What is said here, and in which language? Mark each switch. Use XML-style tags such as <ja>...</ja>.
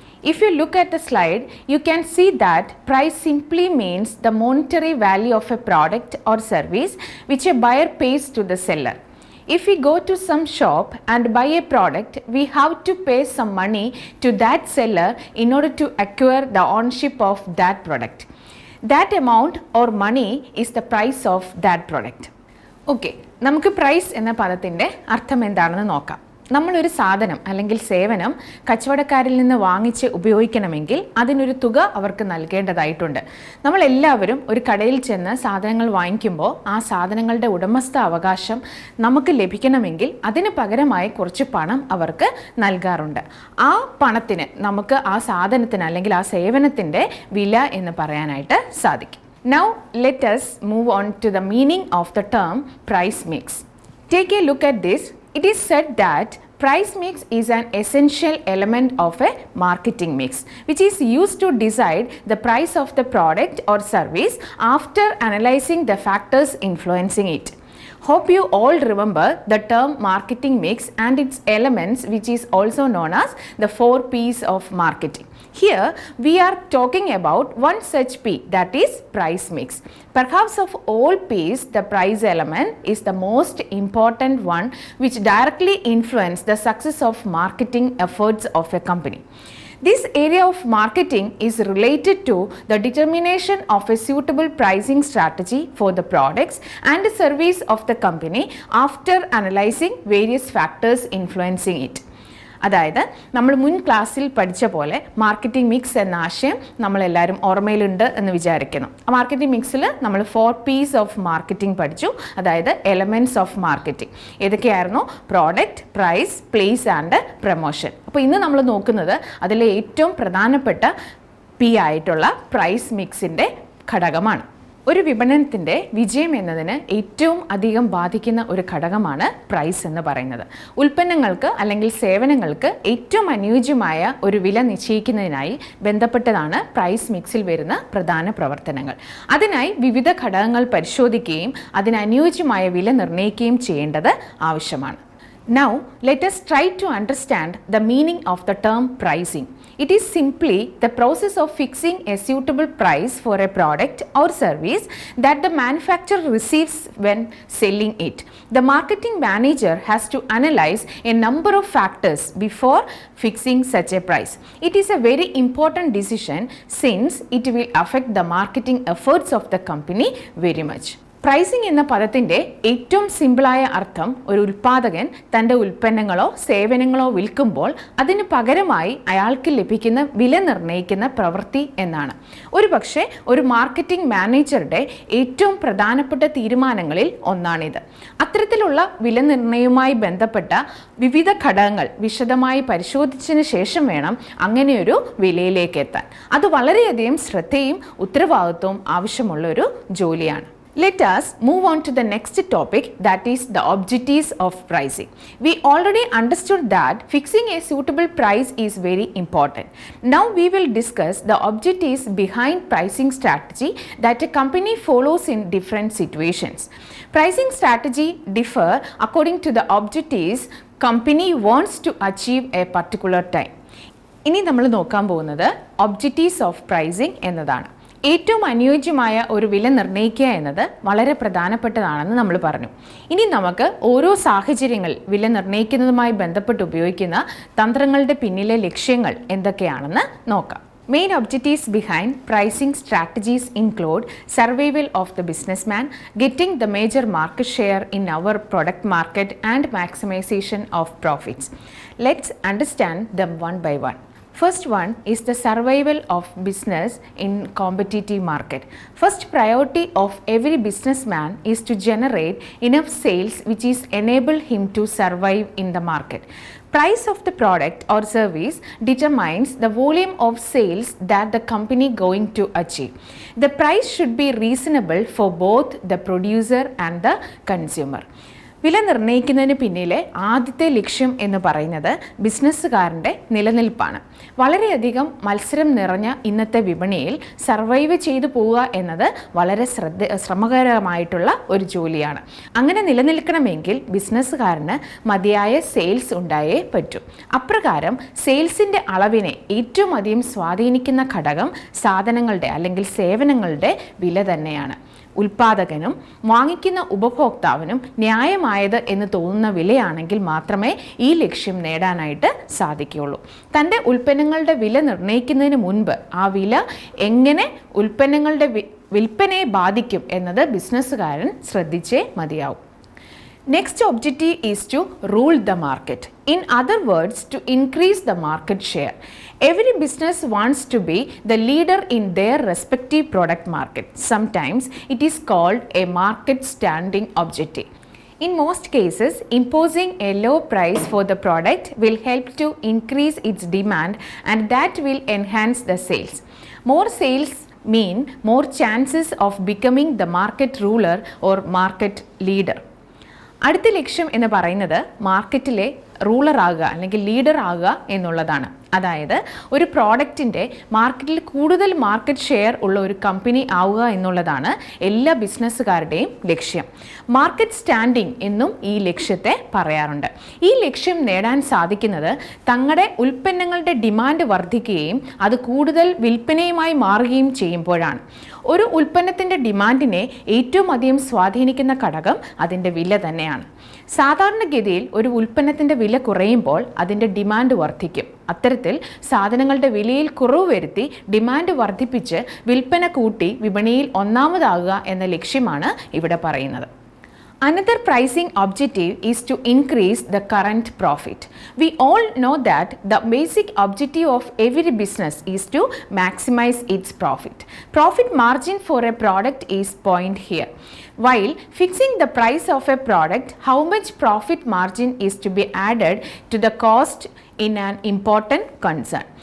<en>If you look at the slide, you can see that price simply means the monetary value of a product or service which a buyer pays to the seller. If we go to some shop and buy a product, we have to pay some money to that seller in order to acquire the ownership of that product. That amount or money is the price of that product.</en> <ml>Okay, നമുക്ക് price എന്ന പദത്തിൻ്റെ അർത്ഥം എന്താണെന്ന് നോക്കാം. നമ്മളൊരു സാധനം അല്ലെങ്കിൽ സേവനം കച്ചവടക്കാരിൽ നിന്ന് വാങ്ങിച്ച് ഉപയോഗിക്കണമെങ്കിൽ അതിനൊരു തുക അവർക്ക് നൽകേണ്ടതായിട്ടുണ്ട്. നമ്മളെല്ലാവരും ഒരു കടയിൽ ചെന്ന് സാധനങ്ങൾ വാങ്ങിക്കുമ്പോൾ ആ സാധനങ്ങളുടെ ഉടമസ്ഥ അവകാശം നമുക്ക് ലഭിക്കണമെങ്കിൽ അതിന് പകരമായി കുറച്ച് പണം അവർക്ക് നൽകാറുണ്ട്. ആ പണത്തിന് നമുക്ക് ആ സാധനത്തിന് അല്ലെങ്കിൽ ആ സേവനത്തിൻ്റെ വില എന്ന് പറയാനായിട്ട് സാധിക്കും.</ml> <en>Now let us move on to the meaning of the term price mix. Take a look at this. It is said that price mix is an essential element of a marketing mix, which is used to decide the price of the product or service after analyzing the factors influencing it. Hope you all remember the term marketing mix and its elements, which is also known as the 4 P's of marketing. Here we are talking about one such P, that is price mix. Perhaps of all P's, the price element is the most important one, which directly influences the success of marketing efforts of a company. This area of marketing is related to the determination of a suitable pricing strategy for the products and service of the company after analyzing various factors influencing it.</en> <ml>അതായത് നമ്മൾ മുൻ ക്ലാസ്സിൽ പഠിച്ച പോലെ marketing mix എന്ന ആശയം നമ്മളെല്ലാവരും ഓർമ്മയിലുണ്ട് എന്ന് വിചാരിക്കുന്നു. മാർക്കറ്റിംഗ് മിക്സിൽ നമ്മൾ 4 P's ഓഫ് മാർക്കറ്റിംഗ് പഠിച്ചു, അതായത്</ml> <en>Elements of marketing.</en> <ml>ഏതൊക്കെയായിരുന്നു?</ml> <en>Product, price, place and promotion.</en> <ml>അപ്പോൾ ഇന്ന് നമ്മൾ നോക്കുന്നത് അതിലെ ഏറ്റവും പ്രധാനപ്പെട്ട P ആയിട്ടുള്ള പ്രൈസ് മിക്സിൻ്റെ ഘടകമാണ്. ഒരു വിപണനത്തിൻ്റെ വിജയം എന്നതിന് ഏറ്റവും അധികം ബാധിക്കുന്ന ഒരു ഘടകമാണ് പ്രൈസ് എന്ന് പറയുന്നത്. ഉൽപ്പന്നങ്ങൾക്ക് അല്ലെങ്കിൽ സേവനങ്ങൾക്ക് ഏറ്റവും അനുയോജ്യമായ ഒരു വില നിശ്ചയിക്കുന്നതിനായി ബന്ധപ്പെട്ടതാണ് പ്രൈസ് മിക്സിൽ വരുന്ന പ്രധാന പ്രവർത്തനങ്ങൾ. അതിനായി വിവിധ ഘടകങ്ങൾ പരിശോധിക്കുകയും അതിന് അനുയോജ്യമായ വില നിർണ്ണയിക്കുകയും ചെയ്യേണ്ടത് ആവശ്യമാണ്.</ml> <en>Now, let us try to understand the meaning of the term pricing. It is simply the process of fixing a suitable price for a product or service that the manufacturer receives when selling it. The marketing manager has to analyze a number of factors before fixing such a price. It is a very important decision since it will affect the marketing efforts of the company very much.</en> <ml>Pricing എന്ന പദത്തിൻ്റെ ഏറ്റവും സിമ്പിളായ അർത്ഥം ഒരു ഉൽപ്പാദകൻ തൻ്റെ ഉൽപ്പന്നങ്ങളോ സേവനങ്ങളോ വിൽക്കുമ്പോൾ അതിന് പകരമായി അയാൾക്ക് ലഭിക്കുന്ന വില നിർണ്ണയിക്കുന്ന പ്രവൃത്തി എന്നാണ്. ഒരുപക്ഷെ ഒരു മാർക്കറ്റിംഗ് മാനേജറുടെ ഏറ്റവും പ്രധാനപ്പെട്ട തീരുമാനങ്ങളിൽ ഒന്നാണിത്. അത്തരത്തിലുള്ള വില നിർണ്ണയവുമായി ബന്ധപ്പെട്ട വിവിധ ഘടകങ്ങൾ വിശദമായി പരിശോധിച്ചതിന് ശേഷം വേണം അങ്ങനെയൊരു വിലയിലേക്ക് എത്താൻ. അത് വളരെയധികം ശ്രദ്ധയും ഉത്തരവാദിത്വവും ആവശ്യമുള്ള ഒരു ജോലിയാണ്.</ml> <en>Let us move on to the next topic, that is the objectives of pricing. We already understood that fixing a suitable price is very important. Now we will discuss the objectives behind pricing strategy that a company follows in different situations. Pricing strategy differ according to the objectives company wants to achieve a particular time.</en> <ml>ഇനി നമ്മൾ നോക്കാൻ പോകുന്നത്</ml> <en>objectives of pricing</en> <ml>എന്നതാണ്. ഏറ്റവും അനുയോജ്യമായ ഒരു വില നിർണ്ണയിക്കുക എന്നത് വളരെ പ്രധാനപ്പെട്ടതാണെന്ന് നമ്മൾ പറഞ്ഞു. ഇനി നമുക്ക് ഓരോ സാഹചര്യങ്ങൾ വില നിർണ്ണയിക്കുന്നതുമായി ബന്ധപ്പെട്ട് ഉപയോഗിക്കുന്ന തന്ത്രങ്ങളുടെ പിന്നിലെ ലക്ഷ്യങ്ങൾ എന്തൊക്കെയാണെന്ന് നോക്കാം.</ml> <en>Main objectives behind pricing strategies include survival of the businessman, getting the major market share in our product market and maximization of profits. Let's understand them one by one. First one is the survival of business in competitive market. First priority of every businessman is to generate enough sales which is enable him to survive in the market. Price of the product or service determines the volume of sales that the company going to achieve. The price should be reasonable for both the producer and the consumer.</en> <ml>വില നിർണ്ണയിക്കുന്നതിന് പിന്നിലെ ആദ്യത്തെ ലക്ഷ്യം എന്ന് പറയുന്നത് ബിസിനസ്സുകാരൻ്റെ നിലനിൽപ്പാണ്. വളരെയധികം മത്സരം നിറഞ്ഞ ഇന്നത്തെ വിപണിയിൽ സർവൈവ് ചെയ്തു പോവുക എന്നത് വളരെ ശ്രമകരമായിട്ടുള്ള ഒരു ജോലിയാണ്. അങ്ങനെ നിലനിൽക്കണമെങ്കിൽ ബിസിനസ്സുകാരന് മതിയായ സെയിൽസ് ഉണ്ടായേ പറ്റൂ. അപ്രകാരം സെയിൽസിൻ്റെ അളവിനെ ഏറ്റവും അധികം സ്വാധീനിക്കുന്ന ഘടകം സാധനങ്ങളുടെ അല്ലെങ്കിൽ സേവനങ്ങളുടെ വില തന്നെയാണ്. ഉൽപ്പാദകനും വാങ്ങിക്കുന്ന ഉപഭോക്താവിനും ന്യായമായത് എന്ന് തോന്നുന്ന വിലയാണെങ്കിൽ മാത്രമേ ഈ ലക്ഷ്യം നേടാനായിട്ട് സാധിക്കുകയുള്ളൂ. തൻ്റെ ഉൽപ്പന്നങ്ങളുടെ വില നിർണ്ണയിക്കുന്നതിന് മുൻപ് ആ വില എങ്ങനെ ഉൽപ്പന്നങ്ങളുടെ വിൽപ്പനയെ ബാധിക്കും എന്നത് ബിസിനസ്സുകാരൻ ശ്രദ്ധിച്ചേ മതിയാവും.</ml> <en>Next objective is to rule the market. In other words, to increase the market share. Every business wants to be the leader in their respective product market. Sometimes it is called a market standing objective. In most cases, imposing a low price for the product will help to increase its demand and that will enhance the sales. More sales mean more chances of becoming the market ruler or market leader.</en> <ml>അടുത്ത ലക്ഷ്യം എന്ന് പറയുന്നത് മാർക്കറ്റിലെ ruler ആകുക അല്ലെങ്കിൽ leader ആകുക എന്നുള്ളതാണ്. അതായത് ഒരു പ്രോഡക്റ്റിൻ്റെ മാർക്കറ്റിൽ കൂടുതൽ മാർക്കറ്റ് ഷെയർ ഉള്ള ഒരു കമ്പനി ആവുക എന്നുള്ളതാണ് എല്ലാ ബിസിനസ്സുകാരുടെയും ലക്ഷ്യം. മാർക്കറ്റ് സ്റ്റാൻഡിംഗ് എന്നും ഈ ലക്ഷ്യത്തെ പറയാറുണ്ട്. ഈ ലക്ഷ്യം നേടാൻ സാധിക്കുന്നത് തങ്ങളുടെ ഉൽപ്പന്നങ്ങളുടെ ഡിമാൻഡ് വർദ്ധിക്കുകയും അത് കൂടുതൽ വിൽപ്പനയുമായി മാറുകയും ചെയ്യുമ്പോഴാണ്. ഒരു ഉൽപ്പന്നത്തിൻ്റെ ഡിമാൻഡിനെ ഏറ്റവും അധികം സ്വാധീനിക്കുന്ന ഘടകം അതിൻ്റെ വില തന്നെയാണ്. സാധാരണഗതിയിൽ ഒരു ഉൽപ്പന്നത്തിൻ്റെ വില കുറയുമ്പോൾ അതിൻ്റെ ഡിമാൻഡ് വർദ്ധിക്കും. അത്തരത്തിൽ സാധനങ്ങളുടെ വിലയിൽ കുറവ് വരുത്തി ഡിമാൻഡ് വർദ്ധിപ്പിച്ച് വിൽപ്പന കൂട്ടി വിപണിയിൽ ഒന്നാമതാകുക എന്ന ലക്ഷ്യമാണ് ഇവിടെ പറയുന്നത്.</ml> <en>Another pricing objective is to increase the current profit. We all know that the basic objective of every business is to maximize its profit. Profit margin for a product is point here. While fixing the price of a product, how much profit margin is to be added to the cost in an important concern.</en>